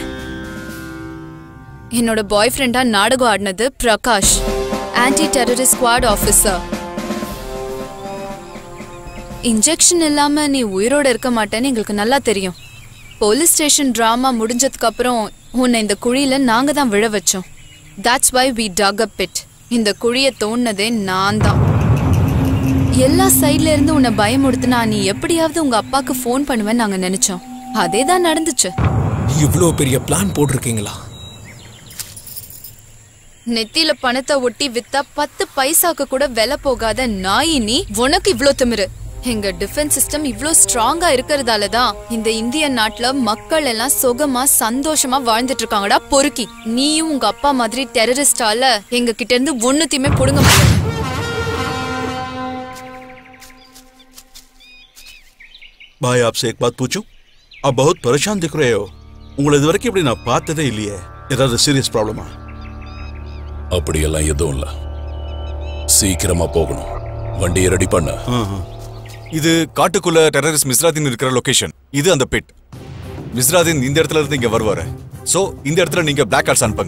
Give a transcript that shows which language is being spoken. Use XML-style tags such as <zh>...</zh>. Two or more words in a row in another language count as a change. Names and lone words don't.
<ta>என்னோட பாய் ஃப்ரெண்டா நாடகம் ஆடினது பிரகாஷ்,</ta> <en>anti terrorist squad officer.</en> <ta>இன்ஜெக்ஷன் இல்லாம நீ உயிரோட இருக்க மாட்டேன்னு எங்களுக்கு நல்லா தெரியும்.</ta> <en>police station drama</en> <ta>முடிஞ்சதுக்கு அப்புறம் உன்னை இந்த குழியில நாங்க தான் விழ வச்சோம்.</ta> <en>That's why we dug a pit.</en> <ta>இந்த குழியை தோண்டினதே நான் தான். எல்லா சைட்ல இருந்து உன்னை பயமுடுத்தினா நீ எப்படியாவது உங்க அப்பாக்கு ஃபோன் பண்ணுவேன்னு நாங்க நினைச்சோம். அதே தான் நடந்துச்சு. இவ்ளோ பெரிய பிளான் போட்டிருக்கீங்களா? நெத்தியில பணத்தை ஒட்டி வித்தா 10 பைசாக்கு கூட விலை போகாத நாயி நீ. உனக்கு இவ்ளோ திமிரு. எங்க</ta> <en>defense system</en> <ta>இவ்ளோ ஸ்ட்ராங்கா இருக்கிறதால தான் இந்த இந்திய நாட்டுல மக்கள் எல்லாம் சுகமா சந்தோஷமா வாழ்ந்துட்டு இருக்காங்கடா பொறுக்கி. நீயும் உங்க அப்பா மாதிரி டெரரிஸ்டால எங்க கிட்ட இருந்து ஒண்ணுத்தையுமே புடுங்க முடியாது.</ta> <hi>भाई आपसे एक बात पूछूं? आप बहुत परेशान दिख रहे हो.</hi> <ta>உங்களை இது வரைக்கும் இப்படி நான் பார்த்ததே இல்லையே. ஏதாவது</ta> <en>serious problem?</en> <ta>அப்படியெல்லாம் எதுவும் இல்ல. சீக்கிரமா போகணும். வண்டியை ரெடி பண்ண. இது காட்டுக்குள்ள டெரரிஸ்ட் மிஸ்ராதீன் இருக்கிற லொகேஷன். இது அந்த பிட். மிஸ்ராதீன் இந்த இடத்துல இருந்து இங்க வருவாரு. சோ இந்த இடத்துல நீங்க</ta> <en>black cards</en> <ta>அனுப்புங்க.</ta>